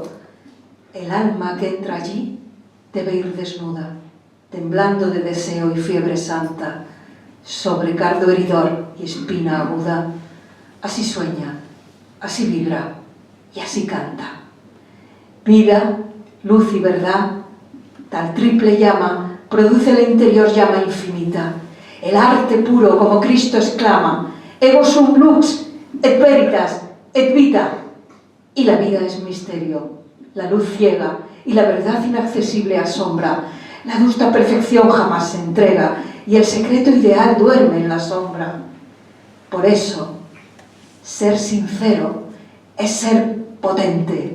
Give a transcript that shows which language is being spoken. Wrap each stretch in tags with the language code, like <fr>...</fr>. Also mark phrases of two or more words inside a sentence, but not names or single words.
<es>El alma que entra allí debe ir desnuda, temblando de deseo y fiebre santa, sobre cardo heridor y espina aguda. Así sueña, así vibra y así canta. Vida, luz y verdad, tal triple llama, produce el interior llama infinita. El arte puro, como Cristo exclama,</es> <la>ego sum lux, et veritas, et vita.</la> <es>Y la vida es misterio, la luz ciega y la verdad inaccesible asombra. La justa perfección jamás se entrega y el secreto ideal duerme en la sombra. Por eso, ser sincero es ser potente.</es>